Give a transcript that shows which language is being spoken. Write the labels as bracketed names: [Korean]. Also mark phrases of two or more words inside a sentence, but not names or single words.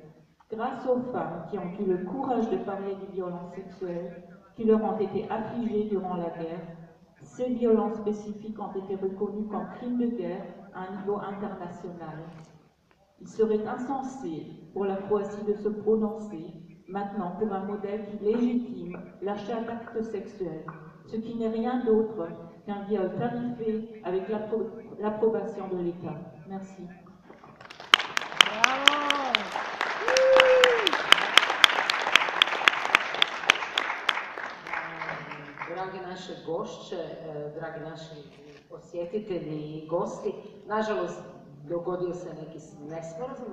[French] Grâce aux femmes qui ont eu le courage de parler des violences sexuelles qui leur ont été affligées durant la guerre, ces violences spécifiques ont été reconnues comme crimes de guerre à un niveau international. Il serait insensé pour la Croatie de se prononcer maintenant pour un modèle qui légitime l'achat d'actes sexuels, ce qui n'est rien d'autre qu'un viol tarifé avec l'approbation de l'État. Merci. [Croatian] Dragi naše gošće, dragi naši posjetitelji i gosti, nažalost dogodio se neki nesporazum,